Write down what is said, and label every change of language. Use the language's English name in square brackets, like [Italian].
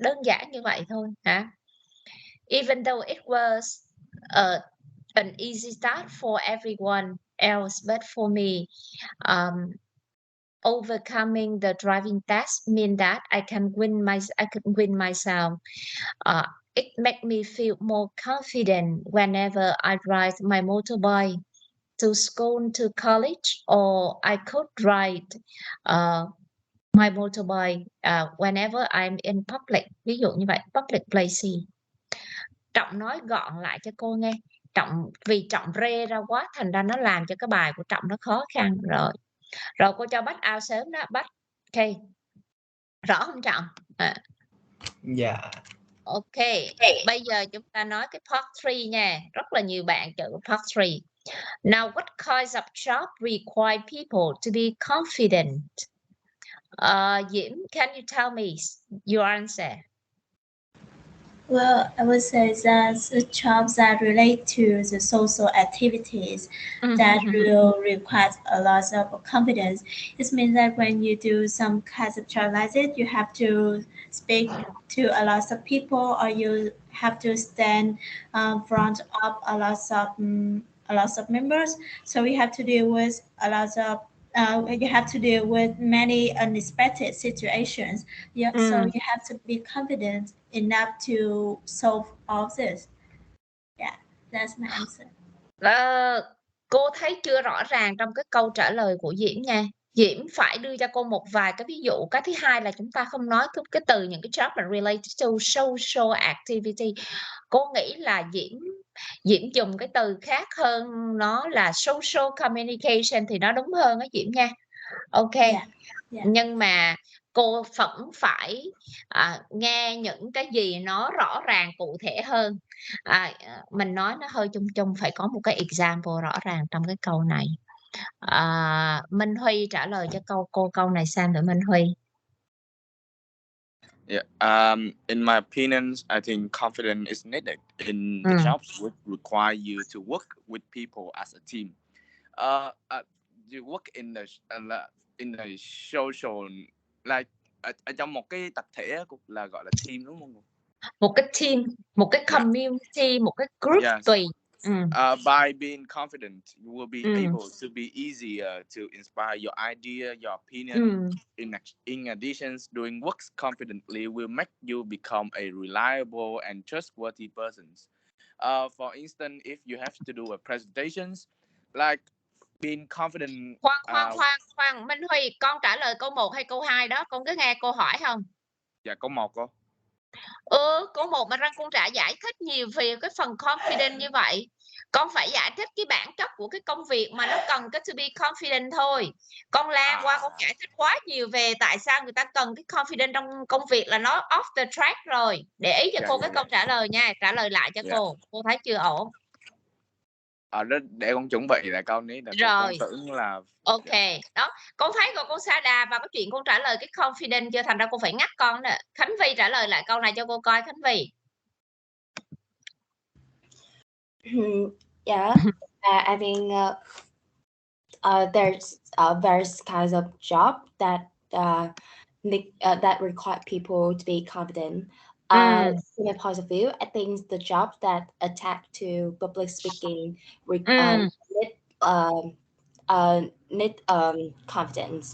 [Vietnamese] Đơn giản như vậy thôi hả? [English] Even though it was an easy start for everyone else, but for me, overcoming the driving test mean that I could win myself. It made me feel more confident whenever I ride my motorbike to school, to college, or I could ride my motorbike whenever I'm in public. [Vietnamese] Ví dụ như vậy, [English] public places. [Vietnamese] Trọng nói gọn lại cho cô nghe. Vì Trọng rê ra quá, thành ra nó làm cho cái bài của Trọng nó khó khăn rồi. Rồi cô cho bắt out sớm đó, bắt. Ok. Rõ không Trọng? Dạ. Ok. Bây giờ chúng ta nói cái part 3 nha. Rất là nhiều bạn chọn part 3. [English] Now, what kinds of job require people to be confident? Diễm, can you tell me your answer? Well, I would say that the jobs that relate to the social activities that will require a lot of confidence. It means that when you do some kinds of job like it, you have to speak to a lot of people, or you have to stand front of a lot of members. So you have to deal with a lot of you have to deal with many unexpected situations. So you have to be confident enough to solve all this. Yeah, that's my answer. [Vietnamese] Cô thấy chưa rõ ràng trong cái câu trả lời của Diễm nha. Diễm phải đưa cho cô một vài cái ví dụ. Cái thứ hai là chúng ta không nói cái từ những cái job mà [English] related to social activity. [Vietnamese] Cô nghĩ là Diễm dùng cái từ khác hơn, nó là social communication thì nó đúng hơn á Diễm nha. Ok. Yeah. Nhưng mà cô vẫn phải nghe những cái gì nó rõ ràng cụ thể hơn. Mình nói nó hơi chung chung, phải có một cái example rõ ràng trong cái câu này. Minh Huy trả lời cho câu này xem thử Minh Huy. [English] Yeah. In my opinion, I think confidence is needed in the jobs which require you to work with people as a team. You work in the social, like [Vietnamese] ở trong một cái tập thể là gọi là team đúng không? Một cái team, một cái community, một cái group tùy. [English] By being confident, you will be able to be easier to inspire your idea, your opinion. In addition, doing works confidently will make you become a reliable and trustworthy person. For instance, if you have to do a presentations, like being confident. [Vietnamese] Khoan, Minh Huy, con trả lời câu 1 hay câu 2 đó, con cứ nghe cô hỏi không? Dạ, câu 1 cô. Câu 1 mà con trả giải thích nhiều về cái phần confident như vậy. Con phải giải thích cái bản chất của cái công việc mà nó cần cái [English] to be confident [Vietnamese] thôi. Con la qua con giải thích quá nhiều về tại sao người ta cần cái confident trong công việc là nó [English] off the track [Vietnamese] rồi. Để ý cho cô cái câu trả lời nha, trả lời lại cho cô thấy chưa ổn. Để con chuẩn bị lại câuนี้rồi. Con tưởng là ok đó, con thấy con sa đà vào cái chuyện con trả lời cái confident chưa, thành ra cô phải ngắt con nè. Khánh Vy trả lời lại câu này cho cô coi. Khánh Vy. [English] Yeah, I think there's various kinds of job that that require people to be confident. From my point of view, I think the job that attach to public speaking need confidence.